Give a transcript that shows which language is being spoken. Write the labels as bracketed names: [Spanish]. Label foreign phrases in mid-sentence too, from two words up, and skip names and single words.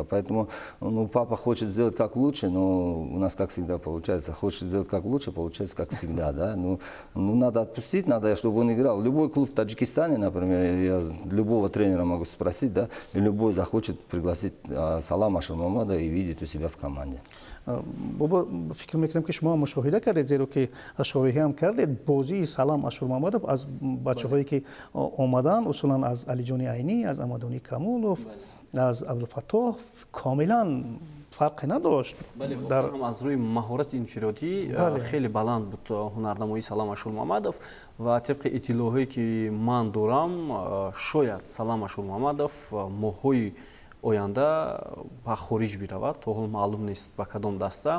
[Russian] Поэтому ну, папа хочет сделать как лучше, но у нас, как всегда, получается, хочет сделать как лучше, получается, как всегда. Да? Ну, надо отпустить, надо, чтобы он играл. Любой клуб в Таджикистане, например, я любого тренера могу спросить, да, и любой захочет пригласить Салама Ашурмамада и видеть у себя в команде. [Tajik] бобо фикр мекунам ки шумо мушоҳида кардед зеро ки шориҳиам кардед бозии Салам Ашурмамадов аз бачаҳое ки омадан усулан аз Алиҷони Айнӣ, аз Амадони Камулов, аз Абдулфаттоҳ комилан фарқе надошт. ҳам аз рӯи маҳорати инфиродӣ хеле баланд буд ҳунарнамоии Салам Ашурмамадов ва тибқи иттилоъҳое ки ман дорам шояд Салам Ашурмамадов моҳҳои оянда ба хориҷ биравад, то ҳол маълум нест ба кадом даста.